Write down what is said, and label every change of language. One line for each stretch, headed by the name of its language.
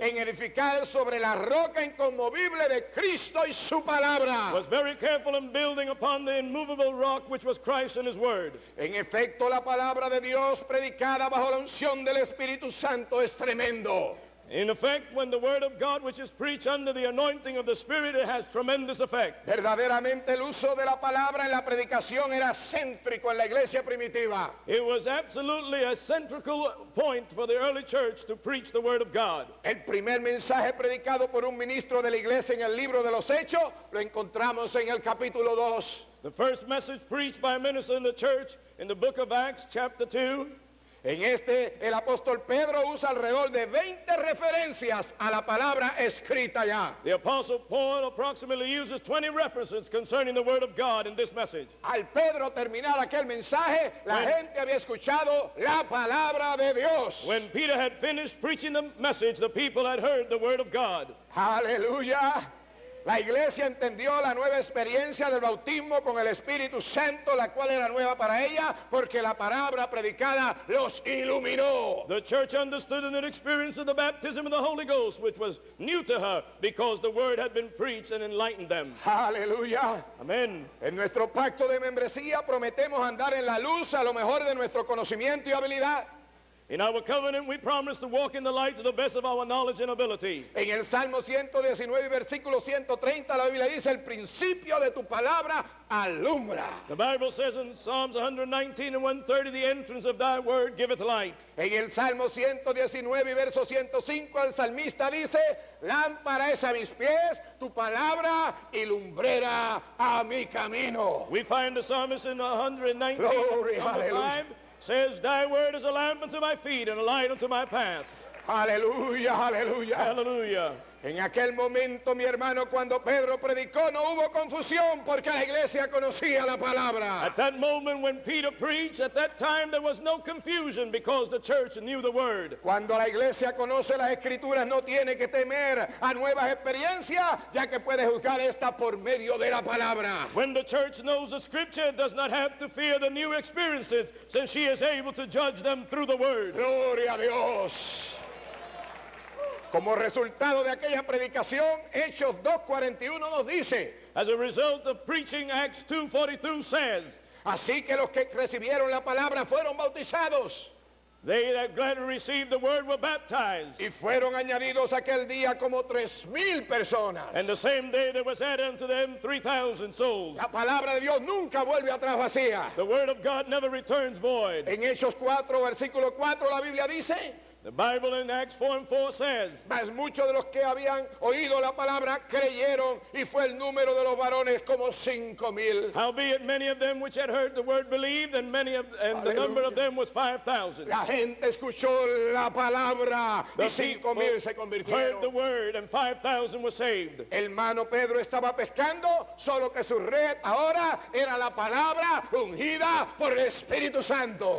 Spanish: en edificar sobre la roca inconmovible de Cristo y su palabra.
English: was very careful in building upon the immovable rock which was Christ and his word.
Spanish: En efecto, la palabra de Dios predicada bajo la unción del Espíritu Santo es tremendo.
English: In effect, when the word of God which is preached under the anointing of the Spirit, it has tremendous effect.
Spanish: Verdaderamente el uso de la palabra en la predicación era céntrico en la iglesia primitiva.
English: It was absolutely a central point for the early church to preach the word of God.
Spanish: El primer mensaje predicado por un ministro de la iglesia en el libro de los Hechos lo encontramos en el capítulo 2.
English: The first message preached by a minister in the church in the book of Acts, chapter 2.
Spanish: En este, el apóstol Pedro usa alrededor de 20 referencias a la palabra escrita ya.
English: The Apostle Paul approximately uses 20 references concerning the Word of God in this message.
Spanish: Al Pedro terminar aquel mensaje, la
English: When-
Spanish: gente había escuchado la palabra de Dios.
English: When Peter had finished preaching the message, the people had heard the Word of God.
Spanish: Aleluya. La iglesia entendió la nueva experiencia del bautismo con el Espíritu Santo, la cual era nueva para ella, porque la palabra predicada los iluminó.
English: The church understood and experienced of the baptism of the Holy Ghost, which was new to her because the Word had been preached and enlightened them.
Spanish: Aleluya.
English: Amen.
Spanish: En nuestro pacto de membresía prometemos andar en la luz a lo mejor de nuestro conocimiento y habilidad.
English: In our covenant, we promise to walk in the light to the best of our knowledge and ability.
Spanish: En el Salmo 119, versículo 130, la Biblia dice, el principio de tu palabra alumbra.
English: The Bible says in Psalms 119 and 130, the entrance of thy word giveth light.
Spanish: En el Salmo 119, verso 105, el salmista dice, lámpara es a mis pies, tu palabra y lumbrera a mi camino.
English: We find the psalmist in 119, Glory, number hallelujah. 5, says, thy word is a lamp unto my feet and a light unto my path.
Spanish: Aleluya, aleluya.
English: Hallelujah.
Spanish: En aquel momento, mi hermano, cuando Pedro predicó, no hubo confusión porque la iglesia conocía la palabra.
English: At that moment when Peter preached, at that time there was no confusion because the church knew the word.
Spanish: Cuando la iglesia conoce las escrituras, no tiene que temer a nuevas experiencias, ya que puede juzgar esta por medio de la palabra.
English: When the church knows the scripture, it does not have to fear the new experiences, since she is able to judge them through the word.
Spanish: Gloria a Dios. Como resultado de aquella predicación, Hechos 2:41 nos dice,
English: As a result of preaching, Acts 2:42 says,
Spanish: así que los que recibieron la palabra fueron bautizados
English: they that gladly received the word were baptized.
Spanish: y fueron añadidos aquel día como 3,000 personas.
English: And the same day there was added unto them 3,000 souls.
Spanish: La palabra de Dios nunca vuelve atrás vacía.
English: The word of God never returns void.
Spanish: En Hechos 4, versículo 4, la Biblia dice,
English: The Bible in Acts 4:4 says,
Spanish: mas muchos de los que habían oído la palabra creyeron y fue el número de los varones como 5,000.
English: howbeit many of them which had heard the word believed, and the number of them was 5,000.
Spanish: La gente escuchó la palabra y
English: The
Spanish: 5,000 se
English: people heard the
Spanish: convirtieron.
English: word, and 5,000 were saved.
Spanish: El hermano Pedro estaba pescando, solo que su red ahora era la palabra ungida por el Espíritu Santo.